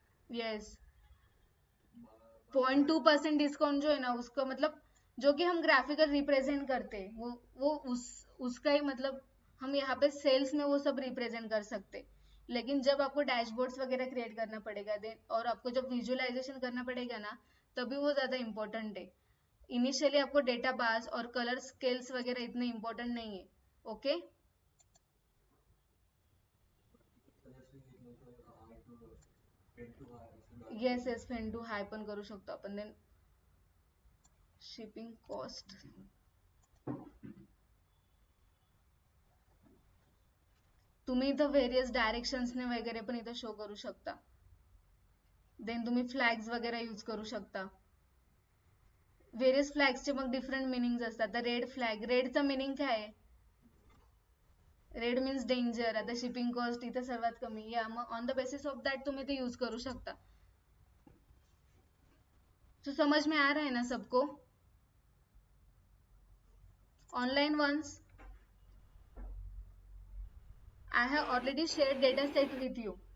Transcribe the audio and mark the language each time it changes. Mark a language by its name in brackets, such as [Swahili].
[Hindi] Yes, 0.2% discount जो है ना उसका मतलब जो कि हम ग्राफिकल रिप्रेजेंट करते हैं वो उसका ही मतलब हम यहाँ पे सेल्स में वो सब रिप्रेजेंट कर सकते। लेकिन जब आपको डैशबोर्ड्स वगैरह क्रिएट करना पड़ेगा देन, और आपको जब विजुअलाइजेशन करना पड़ेगा ना, तभी वो ज़्यादा इम्पोर्टेंट है। इनिशियली आपको डेटा बार्स और कलर स्केल्स वगैरह इतने इम्पोर्टेंट नहीं है। [Marathi] Okay, yes yes, fan to हाय पण करू शकतो आपण। देन शिपिंग कॉस्ट, तुम्ही इथं व्हेरियस डायरेक्शन्सने वगैरे पण इथं शो करू शकता। देन तुम्ही फ्लॅग्स वगैरे यूज करू शकता। व्हेरियस फ्लॅग्सचे मग डिफरंट मिनिंग्स असतात। तर रेड फ्लॅग, रेडचा मिनिंग काय आहे? Red means danger. आता शिपिंग कॉस्ट इथं सर्वात कमी, या मग on the basis of that तुम्ही ते यूज करू शकता। [Hindi] तो समझ में आ रहा है ना सबको? [English] Online once I have already shared data set with you.